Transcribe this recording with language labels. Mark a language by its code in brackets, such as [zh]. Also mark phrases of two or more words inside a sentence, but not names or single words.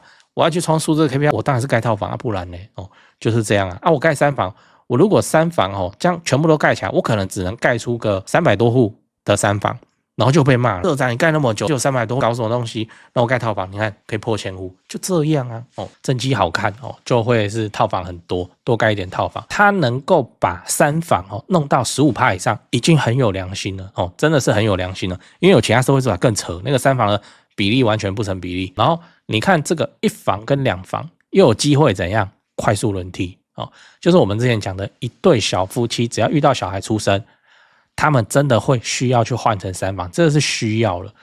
[zh] 我要去衝數字的 KPI，我當然是蓋套房啊，不然呢？就是這樣啊。我蓋三房，我如果三房這樣全部都蓋起來，我可能只能蓋出個300多戶的三房，然後就被罵了。社宅你蓋那麼久，就300多戶，搞什麼東西？那我蓋套房，你看可以破1000戶，就這樣啊。政績好看就會是套房很多，多蓋一點套房。它能夠把三房弄到15%以上，已經很有良心了真的是很有良心了。因為有其他社會住宅更扯，那個三房的比例完全不成比例。然後你看這個1房跟2房又有機會怎樣快速輪替就是我們之前講的一對小夫妻，只要遇到小孩出生，他們真的會需要去換成三房，這是需要了。